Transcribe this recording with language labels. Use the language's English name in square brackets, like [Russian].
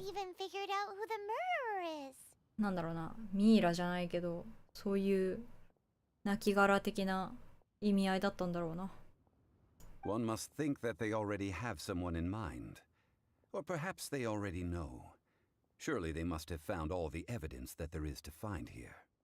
[English] even figured out who the murderer is. [Japanese] なんだろうな、ミイラじゃないけどそういう亡骸的な意味合いだったんだろうな。 [English] One must think that they already have someone in mind. Or perhaps they already know. Surely they must have found all the evidence that there is to find here.